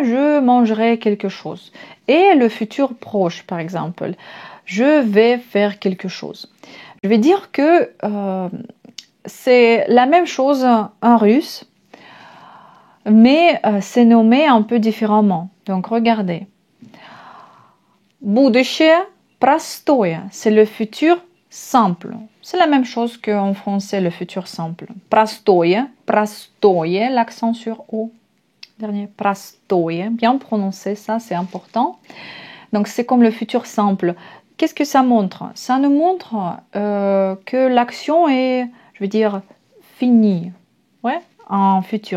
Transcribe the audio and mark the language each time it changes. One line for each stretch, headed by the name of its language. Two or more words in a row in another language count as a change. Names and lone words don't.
French: Je mangerai quelque chose. Et le futur proche, par exemple. Je vais faire quelque chose. Je vais dire que c'est la même chose en russe, mais c'est nommé un peu différemment. Donc, regardez.
Russian: Будущее простое,
French: c'est le futur simple. C'est la même chose qu'en français, le futur simple.
Russian: Простое, простое,
French: l'accent sur O. Dernier, простое, bien prononcé, ça c'est important. Donc c'est comme le futur simple. Qu'est-ce que ça montre? Ça nous montre que l'action est, je veux dire, finie. Ouais, en futur.